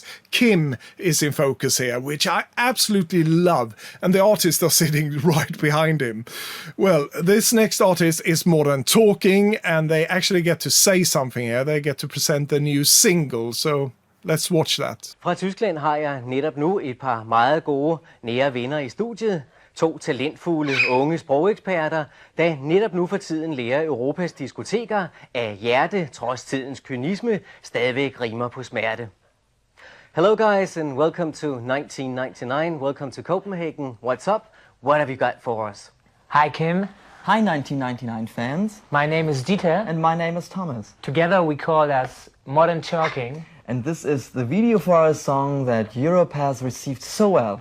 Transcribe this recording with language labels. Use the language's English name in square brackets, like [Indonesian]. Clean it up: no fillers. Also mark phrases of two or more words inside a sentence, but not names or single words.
[English] Kim is in focus here, which I absolutely love, and the artists are sitting right behind him. Well, this next artist is more than talking, and they actually get to say something here. They get to present the new single, so let's watch that. [Danish] Fra Tyskland har jeg netop nu et par meget gode nære venner i studiet. 2 talentfulde unge sprogeksperter, der netop nu for tiden lærer Europas diskoteker af hjerte, trods tidens kynisme, stadigvæk rimer på smerte. [English] Hello guys, and welcome to 1999. Welcome to Copenhagen. What's up? What have you got for us? Hi Kim, Hi 1999 fans, my name is Dieter, and my name is Thomas. together we call us Modern Talking. And this is the video for our song that Europe has received so well.